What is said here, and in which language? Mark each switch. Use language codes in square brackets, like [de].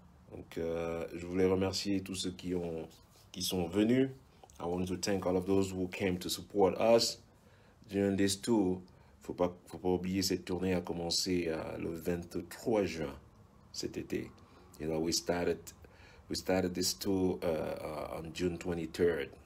[fr] Donc, je voulais remercier tous ceux qui sont venus. [en] I want to thank all of those who came to support us during this tour. [fr] Faut pas oublier, cette tournée a commencé le 23 juin cet été. [en] You know, we started this tour on June 23rd.